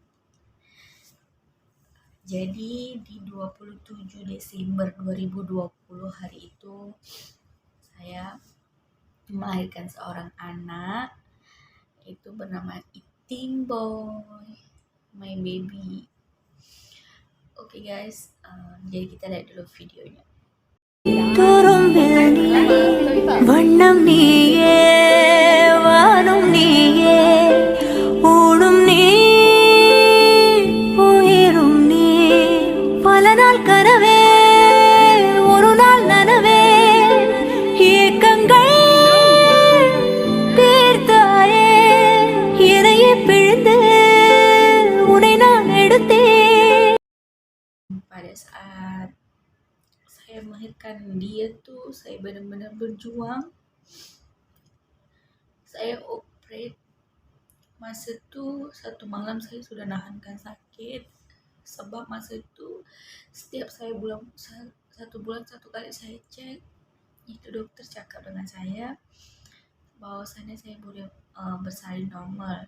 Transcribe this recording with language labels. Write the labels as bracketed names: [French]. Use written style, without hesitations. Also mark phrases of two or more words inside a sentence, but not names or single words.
[Malay] Jadi di 27 Desember 2020 hari itu saya melahirkan seorang anak, itu bernama Iting Boy, [English] my baby. [Malay] Oke guys, jadi kita lihat dulu videonya. [Tamil] வண்ணம் நீயே வானும் நீயே ஊடும் நீ உயிரும் நீ பல நாள் கனவே ஒரு நாள் நனவே ஏக்கங்கள் தீர்த்தாயே இறையை பிழிந்து உன்னை நான் எடுத்தேன். [Malay] Pada saat saya melahirkan dia tuh saya benar-benar berjuang. Saya operate. Masa itu 1 malam saya sudah nahankan sakit, sebab masa itu setiap saya 1 bulan 1 kali saya cek, itu dokter cakap dengan saya bahwasannya saya boleh bersalin normal.